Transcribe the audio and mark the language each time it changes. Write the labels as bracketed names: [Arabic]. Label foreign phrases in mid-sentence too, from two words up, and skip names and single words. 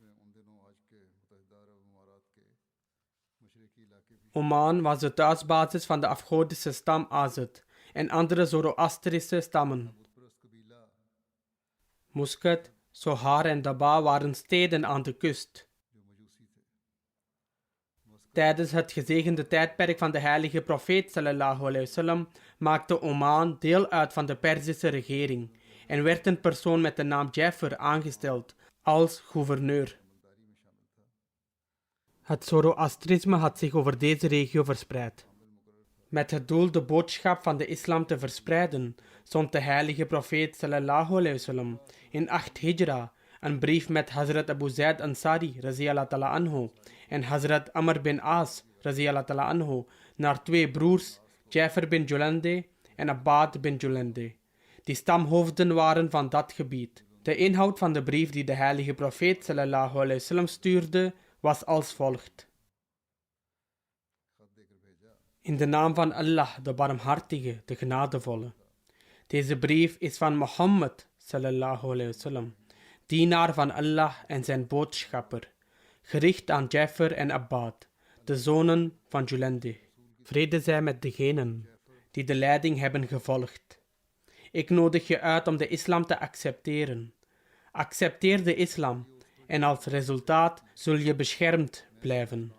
[Dutch] Oman was de thuisbasis van de afgodische stam Azad en andere Zoroastrische stammen. Muscat, Sohar en Daba waren steden aan de kust. Tijdens het gezegende tijdperk van de heilige profeet [Arabic] صلى الله عليه وسلم [Dutch] maakte Oman deel uit van de Perzische regering en werd een persoon met de naam Jafar aangesteld als gouverneur. Het Zoroastrisme had zich over deze regio verspreid. Met het doel de boodschap van de islam te verspreiden, zond de heilige profeet [Arabic] صلى الله عليه وسلم [Dutch] in 8 Hijra een brief met Hazrat Abu Zaid Ansari [Arabic] رضي الله تعالى عنه [Dutch] en Hazrat Amr bin As [Arabic] رضي الله تعالى عنه [Dutch] naar 2 broers, Jafar bin Julande en Abbad bin Julande, die stamhoofden waren van dat gebied. De inhoud van de brief die de heilige profeet [Arabic] صلى الله عليه وسلم [Dutch] stuurde was als volgt. In de naam van Allah, de barmhartige, de genadevolle. Deze brief is van Mohammed [Arabic] صلى الله عليه وسلم, [Dutch] dienaar van Allah en zijn boodschapper, gericht aan Jafar en Abbad, de zonen van Julande. Vrede zij met degenen die de leiding hebben gevolgd. Ik nodig je uit om de islam te accepteren. Accepteer de islam en als resultaat zul je beschermd blijven.